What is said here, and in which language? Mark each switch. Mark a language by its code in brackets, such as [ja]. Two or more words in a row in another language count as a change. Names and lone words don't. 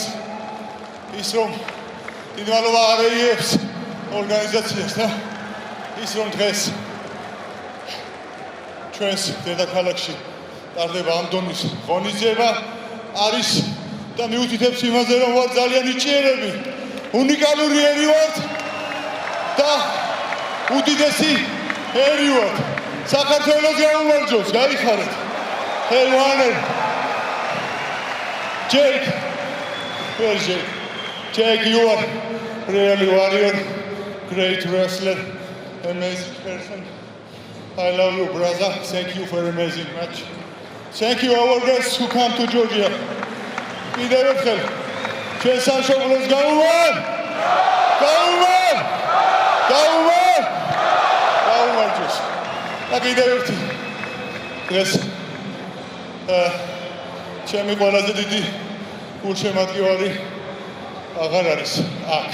[ka] ის რომ დიდი მადლობა RAF11 ორგანიზაციას და ის რომ დღეს ჩვენს დედაქალაქში ტარდება ამ დონის ღონისძიება არის და მიუთითებს იმაზე რომ ვარ ძალიან ნიჭიერები, უნიკალური ერი ვართ და უდიდესი ერი ვართ. საქართველოს გაუმარჯოს, გაიხარეთ. [en] Hey, Jake, where's Jake? Jake, you are really warrior, great wrestler, amazing person. I love you, brother. Thank you for an amazing match. Thank you, our guests who come to Georgia. [ka] Კიდევ ერთხელ, ჩვენ სამშობლოს გაუმარ! გაუმარჯოს. და კიდევ ერთი დღეს ჩემი ყველაზე დიდი გულშემატკივარი აღარ არის აქ.